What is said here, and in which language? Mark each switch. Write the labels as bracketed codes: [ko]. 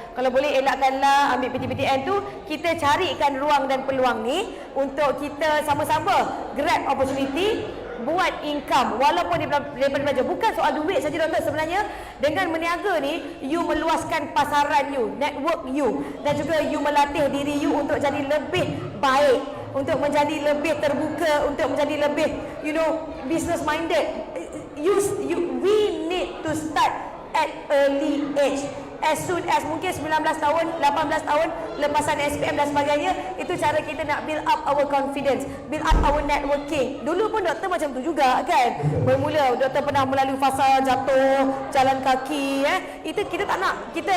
[ms] Kalau boleh elakkanlah ambil PTPTN tu, kita carikan ruang dan peluang ni untuk kita sama-sama [en] grab opportunity, [ms] buat income walaupun daripada belajar. Bukan soal duit saja doktor, sebenarnya dengan meniaga ni you meluaskan pasaran you, network you, dan juga you melatih diri you untuk jadi lebih baik, untuk menjadi lebih terbuka, untuk menjadi lebih [en] business minded. We need to start at early age. As soon as [ms] mungkin 19 tahun, 18 tahun, lepasan SPM dan sebagainya. Itu cara kita nak [en] build up our confidence, build up our networking. [ms] Dulu pun doktor macam tu juga kan. Bermula doktor pernah melalui fasa jatuh, jalan kaki. Itu kita tak nak.